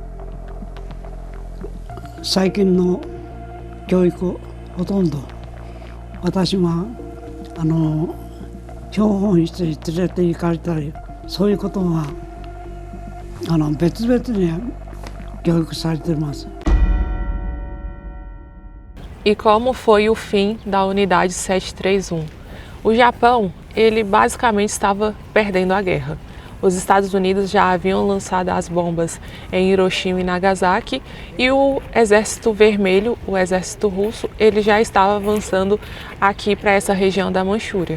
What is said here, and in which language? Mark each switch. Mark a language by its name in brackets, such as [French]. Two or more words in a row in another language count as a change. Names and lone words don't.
[Japanese] 最近の教育ほとんど私は標本室に連れて行かれたり、そういうことは別々に教育されています。 [Portuguese] E como foi o fim da unidade 731? O Japão, ele basicamente estava perdendo a guerra. Os Estados Unidos já haviam lançado as bombas em Hiroshima e Nagasaki e o Exército Vermelho, o Exército Russo, ele já estava avançando aqui para essa região da Manchúria.